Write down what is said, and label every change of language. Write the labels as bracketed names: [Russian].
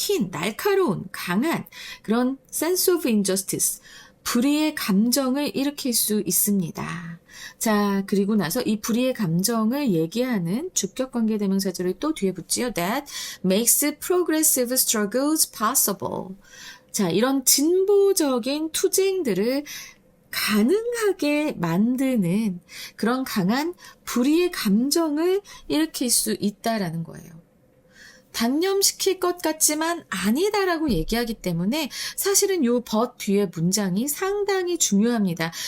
[Korean] 날카로운, 강한 그런 [English] sense of injustice. [Korean] 불의의 감정을 일으킬 수 있습니다. 자, 그리고 나서 이 불의의 감정을 얘기하는 주격관계 대명사절을 또 뒤에 붙지요. [English] That makes progressive struggles possible. [Korean] 자, 이런 진보적인 투쟁들을 가능하게 만드는 그런 강한 불의의 감정을 일으킬 수 있다라는 거예요. 단념시킬 것 같지만 아니다라고 얘기하기 때문에 사실은 요 but 뒤에 문장이 상당히 중요합니다.